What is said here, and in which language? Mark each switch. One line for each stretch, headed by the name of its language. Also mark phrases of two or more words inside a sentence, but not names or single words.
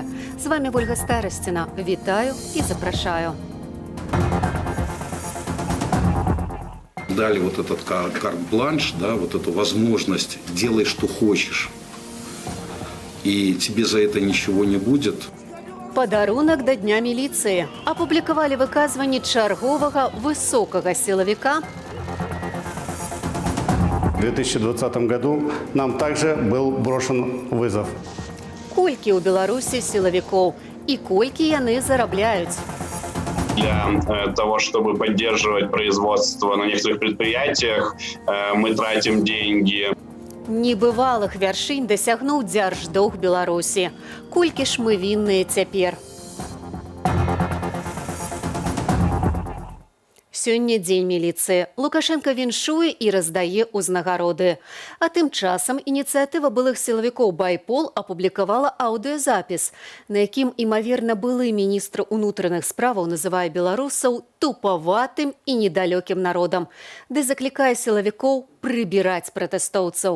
Belarusian: З вами Ольга Старасціна. Вітаю і запрашаю.
Russian: Дали вот этот карт-бланш, да, вот эту возможность, делай, что хочешь. И тебе за это ничего не будет.
Belarusian: Падарунак да Дня міліцыі. Апублікавалі выказванні чарговага высокага сілавіка.
Russian: В 2020 году нам также был брошен вызов.
Belarusian: Колькі ў Беларусі сілавікоў і колькі яны зарабляюць?
Russian: Для того, чтобы поддерживать производство на некоторых предприятиях, мы тратим деньги.
Belarusian: Небывалых вяршынь дасягнуў дзярждоўг Беларусі. Колькі ж мы вінныя цяпер? Сёння дзень міліцыі. Лукашенко віншуе і раздае ўзнагароды. А тым часам ініцыятыва былых сілавікоў «Байпол» апублікавала аўдыёзапіс, на якім, імаверна, былы міністр унутраных справаў называе беларусаў тупаватым і недалёкім народам, ды заклікае сілавікоў прыбіраць пратэстоўцаў.